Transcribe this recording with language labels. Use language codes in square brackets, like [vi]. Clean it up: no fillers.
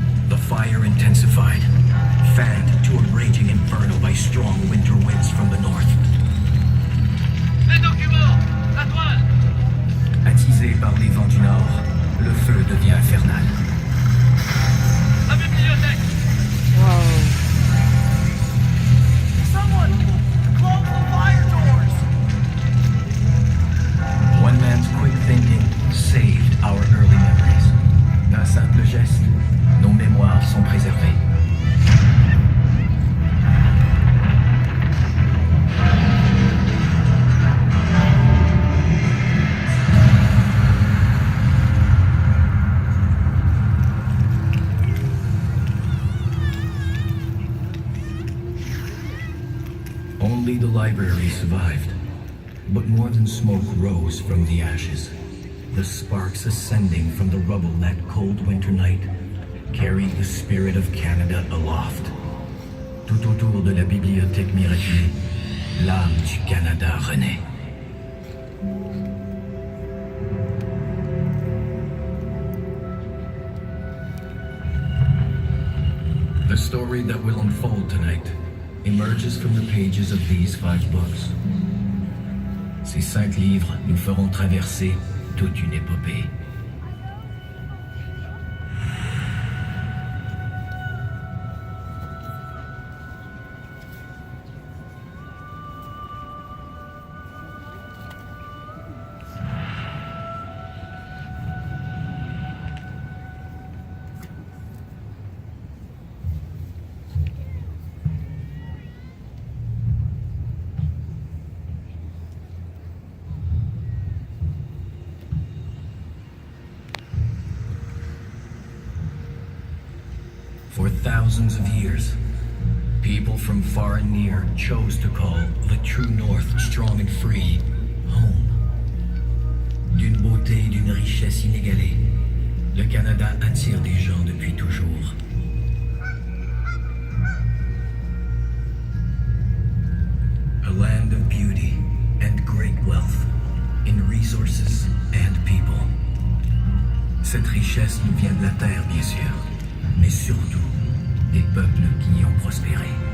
[en] The fire intensified, fanned to a raging inferno by strong winter winds from the north. [fr] Les documents! La toile! Attisé par les vents du nord, le feu devient infernal. La bibliothèque! Wow. [en] Someone! Close the fire doors! One man's quick thinking saved our early memories. [fr] D'un simple geste, nos mémoires sont préservées. [en] Only the library survived, but more than smoke rose from the ashes. The sparks ascending from the rubble that cold winter night carried the spirit of Canada aloft. [fr] Tout autour de la bibliothèque miraculée, l'âme du Canada renaît. [en] The story that will unfold tonight emerges from the pages of these 5 books. [fr] Ces 5 livres nous feront traverser toute une épopée. [en] For thousands of years, people from far and near chose to call the true North strong and free home. [fr] D'une beauté et d'une richesse inégalée, le Canada attire des gens depuis toujours. [en] A land of beauty and great wealth in resources and people. [fr] Cette richesse nous vient de la terre, bien sûr, mais surtout des peuples qui y ont prospéré.